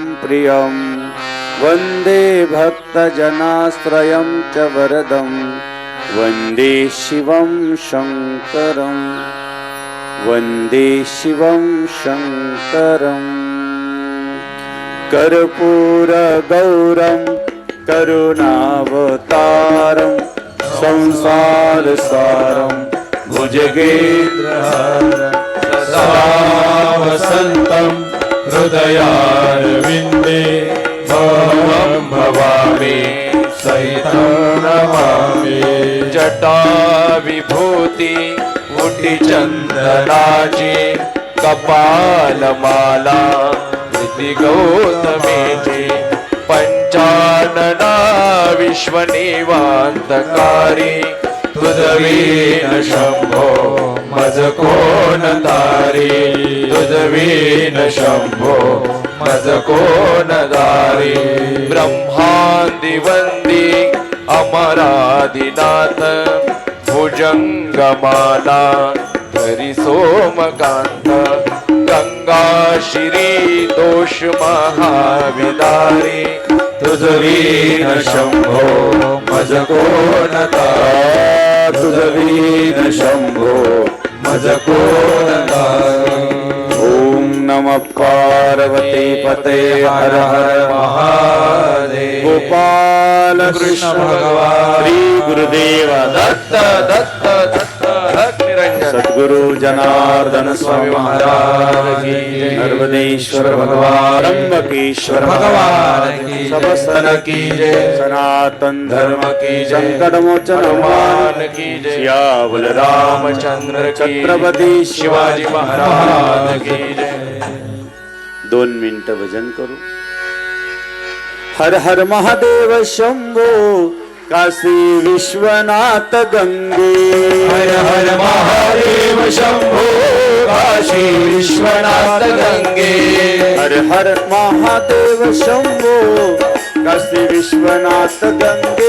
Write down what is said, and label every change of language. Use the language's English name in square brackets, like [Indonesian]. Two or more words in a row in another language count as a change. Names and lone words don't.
[Sanskrit] प्रियं वन्दे भक्तजनाश्रयं च वरदं वन्दे शिवं शङ्करं वन्दे शिवं शङ्करम् कर्पूरगौरं करुणावतारं संसारसारं भुजगेन्द्रहारं सदा वसन्तं हृदयारविन्दे भवं भवामि सहितं नमामि। [Marathi] जटा विभूती मुठी चंदनाची कपालमाला प्रीती गौतमीची पंचानना विश्वनिवांतकारी तुझवीन शंभो मज कोण तारी तुझवीन शंभो मज कोण दारी ब्रह्मांदी वंदी अमरादिनाथ भुजंगमाला धरी सोमकांत गंगा श्री दोष महाविदारी तुझवीन शंभो मज कोण तारी तुझवीन शंभो मज कोण तारी। [Sanskrit] ओम नमः पार्वती पते हर हर महादेव गोपाल कृष्ण भगवान श्री गुरुदेव दत्त दत्त दत्त दत्त निरंजन [Hindi] सद्गुरु जनार्दन स्वामी महाराज की नर्मदेश्वर भगवान त्र्यंबकेश्वर भगवान की सबस्तन की जय सनातन धर्म की संकट मोचन हनुमान की जय सियावल रामचंद्र की छत्रपती शिवाजी महाराज की जय। [Marathi] 2 मिनिटं भजन करू। हर हर महादेव शंभो काशी विश्वनाथ गंगे हर हर महादेव शंभो काशी विश्वनाथ गंगे हर हर महादेव शंभो काशी विश्वनाथ गंगे